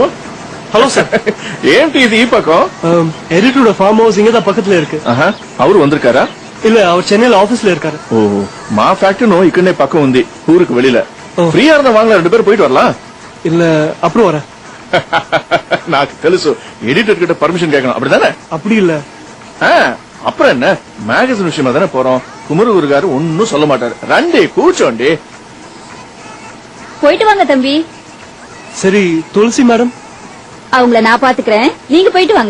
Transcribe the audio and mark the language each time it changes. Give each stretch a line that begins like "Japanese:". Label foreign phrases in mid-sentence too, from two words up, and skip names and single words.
Telugu: హలో సార్. ఏంటి ఇది ఈ పక్కం?
Tamil: எடிட்டரோட ஃபார்ம் ஹவுஸ் இங்கதான் பக்கத்துல இருக்கு. அவரு வந்திருக்காரா? இல்ல, அவர் சென்னையில ஆபீஸ்ல இருக்காரு.
Telugu: ఓహో, మా ఫ్యాక్టరీ ఇక్కడనే పక్కన ఉంది, ఊరికి வெளியில.
Tamil: ఫ్రీயா இருந்தா வாங்க, 2 பேரும் போயிட்டு வரலாம். இல்ல, அப்புறம் வரேன்.
Telugu: నాకు తెలుసు,
Tamil: ఎడిటర్ கிட்ட పర్మిషన్ கேட்கணும், அப்படிதானே? அப்படி இல்ல, அப்புறம் என்ன மேகசின் விஷயமா தானே போறோம். குமரகுருகாரு ஒன்னும் சொல்ல மாட்டாரு.
Telugu: రండి కూర్చోండి.
Tamil: போயிட்டு வாங்க தம்பி. சரி துளசி மேடம், அவங்கள நான் பாத்துக்கிறேன், நீங்க போயிட்டு வாங்க.